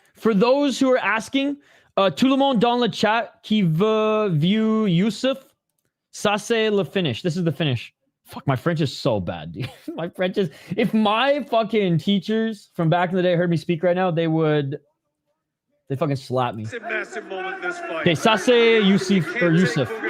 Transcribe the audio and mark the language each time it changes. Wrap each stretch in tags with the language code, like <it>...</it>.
<en>For those who are asking,</en> <fr>tout le monde dans le chat qui veut view Youssef, ça c'est le finish.</fr> <en>This is the finish. Fuck, my French is so bad, dude. My French is... If my fucking teachers from back in the day heard me speak right now, they fucking slap me. It's a massive moment in this fight.</en> <fr>Okay, ça c'est Youssef or Youssef.</fr>